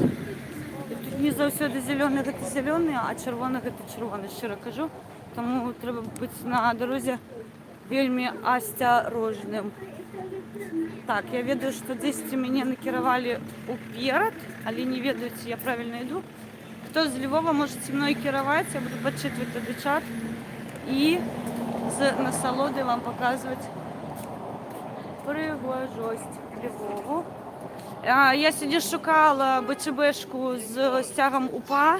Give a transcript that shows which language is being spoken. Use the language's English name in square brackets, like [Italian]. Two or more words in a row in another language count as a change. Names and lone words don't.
[Belarusian] І тут не заўсёды зялёны гэта зялёны, а чырвоны гэта чырвоны, шчыра кажу. Таму трэба быць на дарозе вельмі асцярожным. Так, я ведаю, што дзесьці мяне накіравалі ўперад, але не ведаю, ці я правільна іду. [Ukrainian] Хто з Львова може зі мною керувати, я буду підчитувати туди чат і з насолодою вам показувати пригожость Львову. Я сьогодні шукала БЧБшку з стягом УПА.